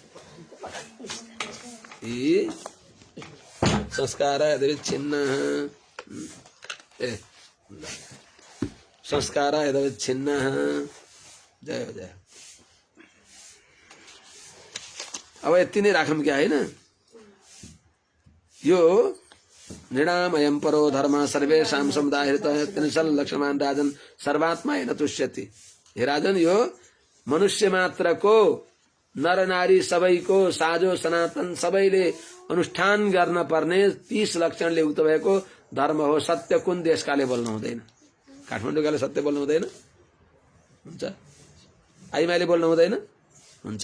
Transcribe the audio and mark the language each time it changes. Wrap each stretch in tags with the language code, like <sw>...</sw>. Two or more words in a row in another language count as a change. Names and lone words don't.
<sa>संस्कार यदविच्छिन्न संस्कार यदविच्छिन्न जय जय।</sa> <ne>अब यति नै राखौँ क्या होइन?</ne> <sa>यो नृणाम अयम परो धर्म सर्वेषां समुदाय हृतः लक्ष्मण राजन सर्वात्मा न तुष्यति।</sa> <ne>हे राजन, यो मनुष्य मात्रको नर नारी सबैको साझो सनातन सबैले अनुष्ठान गर्न पर्ने 30 लक्षणले युक्त भएको धर्म हो। सत्य कुन देशकाले बोल्नु हुँदैन? काठमाडौँकाले सत्य बोल्नु हुँदैन? हुन्छ। आइमाईले बोल्नु हुँदैन? हुन्छ।</ne>